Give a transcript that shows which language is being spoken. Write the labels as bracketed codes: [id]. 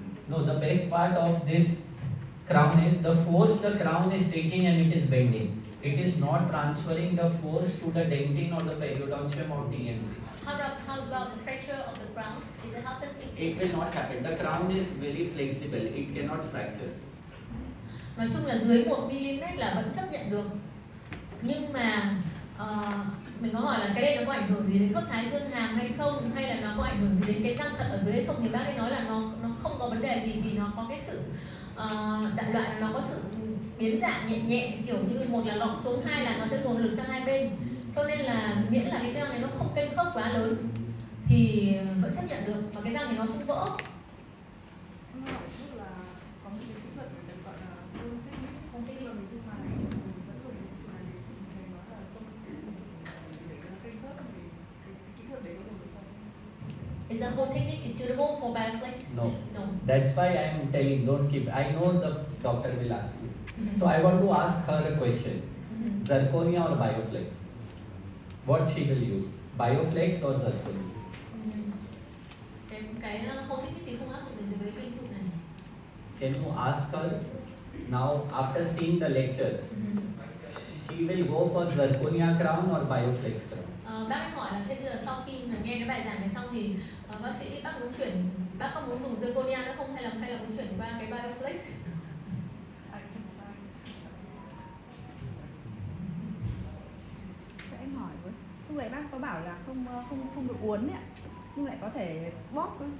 [en] No, the best part of this crown is the force the crown is taking and it is bending. It is not transferring the force to the dentin or the periodontium or TMJ. How about the fracture of the crown? Is it happening? It will not happen. The crown is very flexible. It cannot fracture. [vi] Nói chung là dưới 1 mm là vẫn chấp nhận được. Nhưng mà Mình có hỏi là cái đây nó có ảnh hưởng gì đến khớp thái dương hàm hay không, hay là nó có ảnh hưởng gì đến cái răng thật ở dưới hay không, thì bác ấy nói là nó không có vấn đề gì, vì nó có cái sự đại loại là nó có sự biến dạng nhẹ nhẹ, kiểu như một là lọt xuống, hai là nó sẽ dồn lực sang hai bên, cho nên là miễn là cái răng này nó không kênh khớp quá lớn thì vẫn chấp nhận được, và cái răng thì nó không vỡ. Em hỏi chút là có một cái kỹ thuật được gọi là không xích là mình thu hài, mình vẫn dùng cái này để thầy nói là không để nó kênh khớp, thì cái kỹ thuật đấy có dùng được không? [en] Is the whole technique is suitable for bioflex? No. No. That's why I am telling, don't keep. I know the doctor will ask you. So I want to ask her a question. Zirconia or Bioflex? What she will use? Bioflex or Zirconia? [vi] Cái whole technique thì không áp dụng đến với cái trụ này. [en] Can you ask her now, after seeing the lecture, she will go for Zirconia crown or Bioflex crown? [vi] Bác ấy hỏi là thế bây giờ sau khi mà nghe cái bài giảng này xong thì bác muốn chuyển, bác có muốn dùng zirconia nữa không, hay là muốn chuyển qua cái bioflex? Em hỏi với, lúc nãy bác có bảo là không được uốn ấy ạ, nhưng lại có thể bóp ấy.